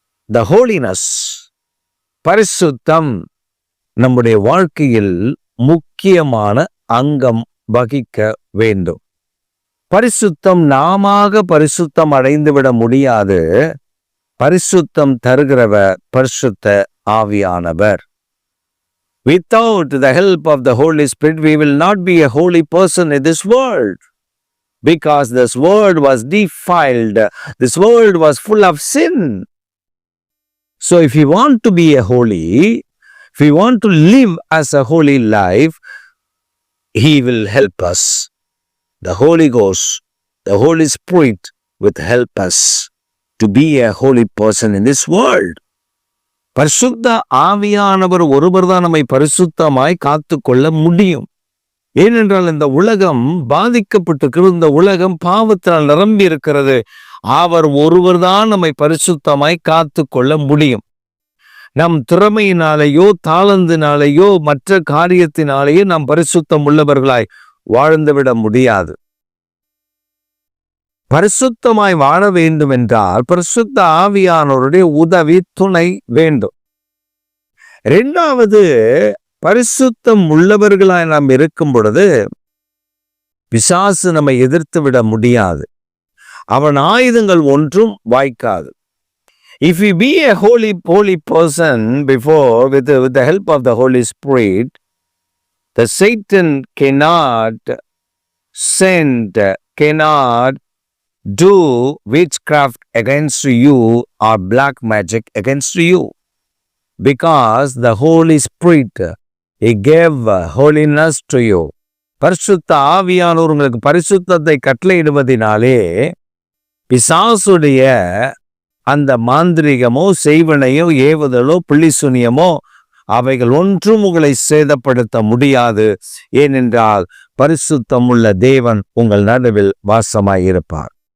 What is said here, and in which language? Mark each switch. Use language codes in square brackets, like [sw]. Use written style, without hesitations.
[en] the holiness, [ta] பரிசுத்தம் நம்முடைய வாழ்க்கையில் முக்கியமான அங்கம் வகிக்க வேண்டும். பரிசுத்தம் நாமாக பரிசுத்தம் அடைந்துவிட முடியாது. பரிசுத்தம் தருகிறவர் பரிசுத்த ஆவியானவர். [en] Without the help of the Holy Spirit, we will not be a holy person in this world, because this world was defiled. This world was full of sin. So if we want to be a holy, if we want to live as a holy life, He will help us. The Holy Ghost, the Holy Spirit will help us to be a holy person in this world. [ta] பரிசுத்த ஆவியானவர் ஒருவர்தான் நம்மை பரிசுத்தமாய் காத்து கொள்ள முடியும். ஏனென்றால் இந்த உலகம் பாதிக்கப்பட்டிருக்கிறது, இந்த உலகம் பாவத்தினால் நிரம்பி இருக்கிறது. அவர் ஒருவர்தான் நம்மை பரிசுத்தமாய் காத்து கொள்ள முடியும். நம் திறமையினாலேயோ தாளந்தினாலேயோ மற்ற காரியத்தினாலேயோ நாம் பரிசுத்தம் உள்ளவர்களாய் வாழ்ந்துவிட முடியாது. பரிசுத்தமாய் வாழ வேண்டும் என்றால் பரிசுத்த ஆவியானவருடைய உதவி, துணை வேண்டும். 2வது, பரிசுத்தம் உள்ளவர்களாய் நாம் இருக்கும் பொழுது பிசாசு நம்மை எதிர்த்து விட முடியாது. அவன் ஆயுதங்கள் ஒன்றும் வாய்க்காது. [en] If we be a holy person before with the help of the Holy Spirit, the Satan cannot send, cannot do witchcraft against you or black magic against you, because the Holy Spirit, He gave holiness to you. [ta] பரிசுத்த ஆவியானவர் உங்களுக்கு பரிசுத்தத்தை கட்டளையிடுவதினாலே பிசாசுடைய அந்த மாந்திரிகமோ செய்வனையோ ஏவுதலோ பிள்ளிசுனியமோ அவைகள் ஒன்றும் உங்களை சேதப்படுத்த முடியாது. ஏனென்றால் பரிசுத்தம் உள்ள தேவன் உங்கள் நடுவில் வாசமாயிருப்பார்.